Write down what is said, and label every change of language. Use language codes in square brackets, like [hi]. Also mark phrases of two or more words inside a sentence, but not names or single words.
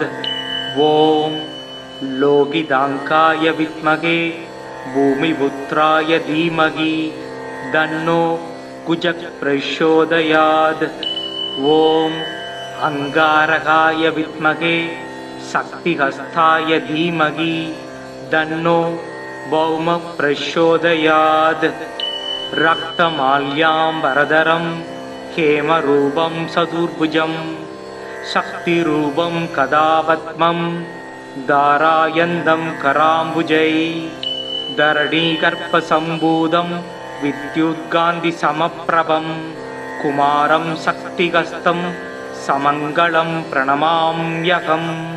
[sa] ॐ लोहिताङ्गाय विद्महे भूमिपुत्राय धीमहि तन्नो कुजः प्रचोदयात्. ॐ अङ्गारकाय विद्महे शक्तिहस्ताय धीमहि तन्नो भौम प्रचोदयात्. रक्तमाल्याम्बरधरं हेमरूपं सदुर्भुजं शक्तिरूपं कदापद्मं धारायन्दं कराम्बुजै धरणीगर्भसम्भूतं विद्युत्कान्तिसमप्रभं कुमारं शक्तिहस्तं समङ्गलं प्रणमाम्यहम्